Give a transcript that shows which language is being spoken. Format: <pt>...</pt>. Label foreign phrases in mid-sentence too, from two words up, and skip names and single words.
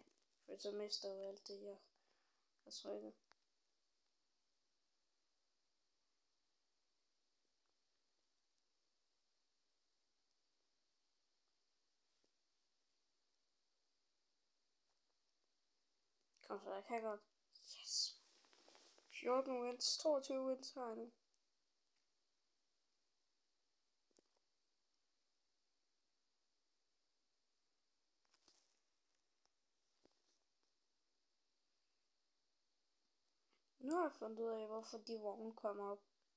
<da>For så mister jeg alt det, jeg har trykket. Kom så, jeg kan godt. Yes. 14 wins, 22 wins har jeg nu. Nu har jeg fundet ud af, hvorfor de vogne kommer op.</da>